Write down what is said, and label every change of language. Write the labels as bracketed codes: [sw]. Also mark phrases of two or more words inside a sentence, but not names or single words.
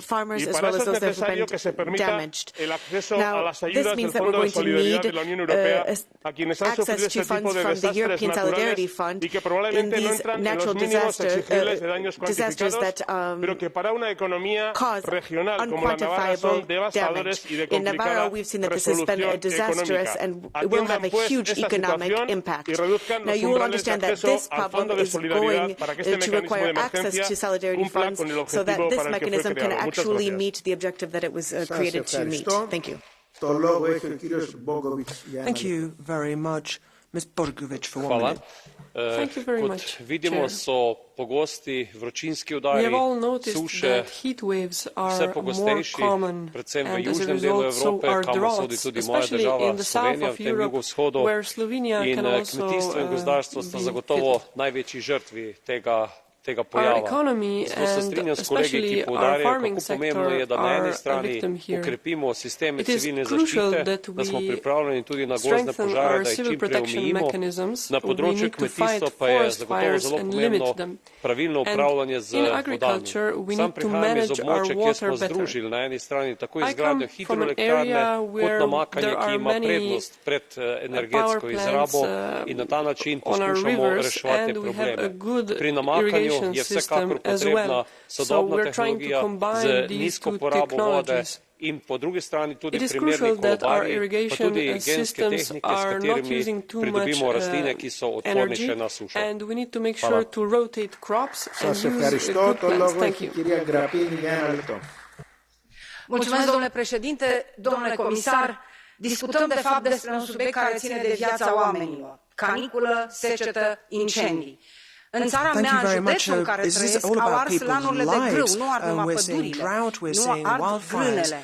[es] Y para eso es necesario que se permita el acceso a las ayudas del Fondo de Solidaridad de la Unión Europea a quienes han sufrido este tipo de desastres naturales y que probablemente no entran en los mínimos exigibles de daños cuantificados, pero que para una economía regional como la Navarra son devastadores y de complicada resolución económica. Atiendan pues esta situación y reduzcan los umbrales de acceso al Fondo de Solidaridad para que este mecanismo de emergencia cumpla con el objetivo para el que fue creado. Muchas gracias. [en] The objective that it was created to meet. Thank you. Thank you very much. Ms. Borgovic, for 1 minute. Thank you very much. [sl] Vidimo, so pogosti vročinski udari, suše, vse pogostejši, predvsem v južnem delu Evrope, kamor sodi tudi moja država Slovenija, v tem jugovzhodu. In kmetijstvo in gozdarstvo sta zagotovo največji žrtvi tega pojava. Zato se strinjam s kolegi, ki poudarjajo, kako pomembno je, da na eni strani ukrepimo sisteme civilne zaščite, da smo pripravljeni tudi na gozdne požare, da jih čim prej omejimo. Na področju kmetijstva pa je zagotovo zelo pomembno pravilno upravljanje z vodami. Sam prihajam iz območja, kjer smo združili na eni strani tako izgradnjo hidroelektrarne kot namakanje, ki ima prednost pred energetsko izrabo in na ta način poskušamo reševati te probleme. Pri namakanju je vsekakor potrebna sodobna tehnologija z nizko porabo vode in po drugi strani tudi primerni kolobarji, pa tudi genske tehnike, s katerimi pridobimo rastline, ki so odpornejše na sušo. [ro] Mulțumesc, domnule președinte, domnule comisar. Discutăm, de fapt, despre un subiect care ține de viața oamenilor. Caniculă, secetă, incendii. În țara mea, în județul în care trăiesc, au ars lanurile de grâu, nu ard numai pădurile, nu ard grânele.